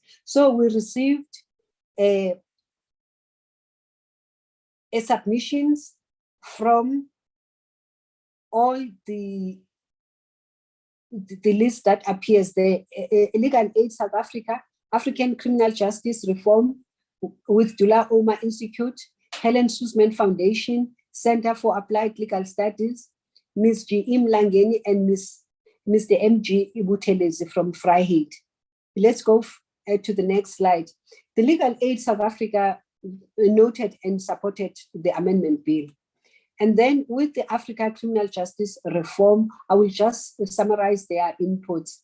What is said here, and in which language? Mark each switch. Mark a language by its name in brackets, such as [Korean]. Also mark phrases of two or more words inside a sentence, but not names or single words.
[English] So we received a submissions from all the list that appears there. Legal Aid South Africa, African Criminal Justice Reform with Dula Oma Institute, Helen Suzman Foundation, Center for Applied Legal Studies, Ms. G.E. Mlangeni and Mr. M.G. Ibutelezi from Vryheid. Let's go to the next slide. The Legal Aid South Africa noted and supported the amendment bill. And then with the Africa Criminal Justice Reform, I will just summarize their inputs.